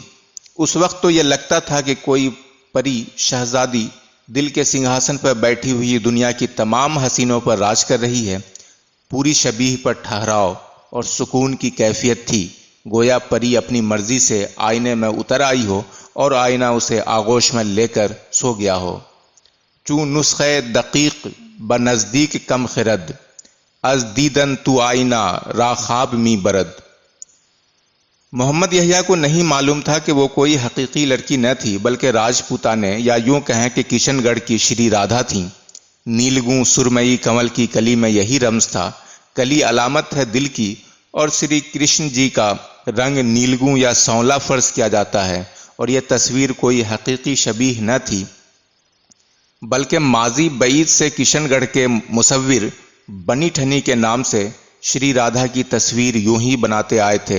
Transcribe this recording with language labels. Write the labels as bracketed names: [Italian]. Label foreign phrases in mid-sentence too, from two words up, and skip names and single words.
[Urdu] اس وقت تو یہ لگتا تھا کہ کوئی پری شہزادی دل کے سنگھاسن پر بیٹھی ہوئی دنیا کی تمام حسینوں پر راج کر رہی ہے۔ پوری شبیہ پر ٹھہراؤ اور سکون کی کیفیت تھی، گویا پری اپنی مرضی سے آئینے میں اتر آئی ہو اور آئینہ اسے آغوش میں لے کر سو گیا ہو۔ [Persian] چون نسخے دقیق بنزدیک کم خرد، از دیدن تو آئینہ را خواب می برد۔ [Urdu] محمد یحییٰ کو نہیں معلوم تھا کہ وہ کوئی حقیقی لڑکی نہ تھی بلکہ راجپوتانے، یا یوں کہیں کہ کشن گڑھ کی شری رادھا تھیں۔ نیلگوں سرمئی کنول کی کلی میں یہی رمز تھا۔ کلی علامت ہے دل کی، اور شری کرشن جی کا رنگ نیلگوں یا سونلا فرض کیا جاتا ہے، اور یہ تصویر کوئی حقیقی شبیہ نہ تھی بلکہ ماضی بعید سے کشن گڑھ کے مصور بنی ٹھنی کے نام سے شری رادھا کی تصویر یوں ہی بناتے آئے تھے۔